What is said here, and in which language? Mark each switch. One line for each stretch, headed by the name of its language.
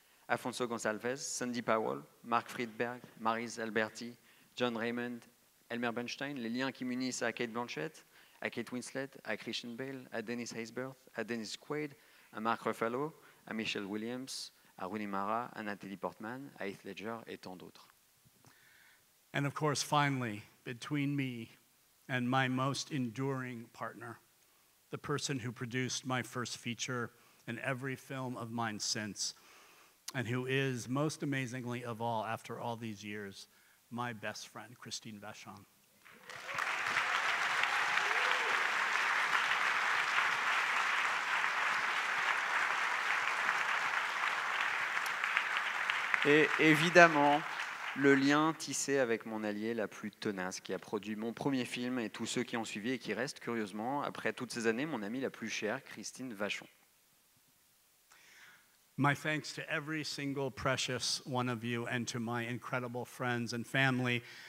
French: Afonso Gonçalves, Sandy Powell, Mark Friedberg, Maurice Alberti, John Raymond, Elmer Bernstein, les liens qui m'unissent à Kate Blanchett, à Kate Winslet, à Christian Bale, à Dennis Haysbert, à Dennis Quaid, à Mark Ruffalo, à Michelle Williams, à Rooney Mara, à Natalie Portman, à Heath Ledger et tant d'autres.
English: And of course, finally, between me and my most enduring partner, the person who produced my first feature and every film of mine since, and who is, most amazingly of all, after all these years, my best friend, Christine Vachon.
French: Et évidemment, le lien tissé avec mon allié la plus tenace, qui a produit mon premier film et tous ceux qui ont suivi et qui restent, curieusement, après toutes ces années, mon amie la plus chère, Christine Vachon.
English: My thanks to every single precious one of you and to my incredible friends and family.